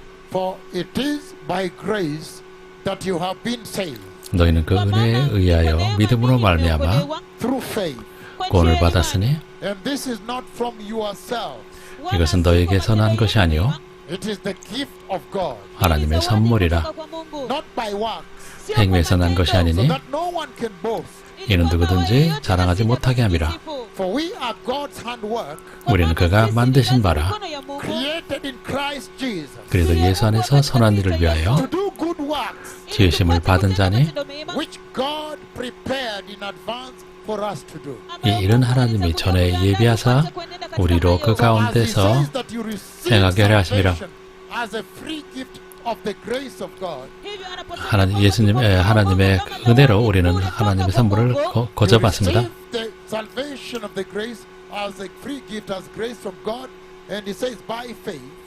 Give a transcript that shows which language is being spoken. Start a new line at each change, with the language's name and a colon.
English: For it is by grace that you have been saved.
Korean: 너희는 그 은혜에 의하여 믿음으로 말미암아 구원을 받았으니
English: And this is not from yourself.
Korean: 이것은 너희에게서 난 것이 아니요
English: It is the gift of God.
Korean: 하나님의 선물이라.
English: Not by works.
Korean: 행위에서 난 것이 아니니
English: So that no one can boast.
Korean: 이는 누구든지 자랑하지 못하게 함이라.
English: For we are God's handwork.
Korean: 우리는 그가 만드신 바라.
English: Created in Christ Jesus.
Korean: 그래도 예수 안에서 선한 일을 위하여
English: To do good works.
Korean: 지으심을 받은 자니
English: Which God prepared in advance for us to do.
Korean: 이 일은 하나님이 전에 예비하사 우리로 그 가운데서 행하게 하려 하심이라.
English: As a free gift of the grace of God.
Korean: 하나님의 은혜로 우리는 하나님의 선물을 거저받습니다.
English: The salvation of the grace as a free gift as grace from God, and it says by faith.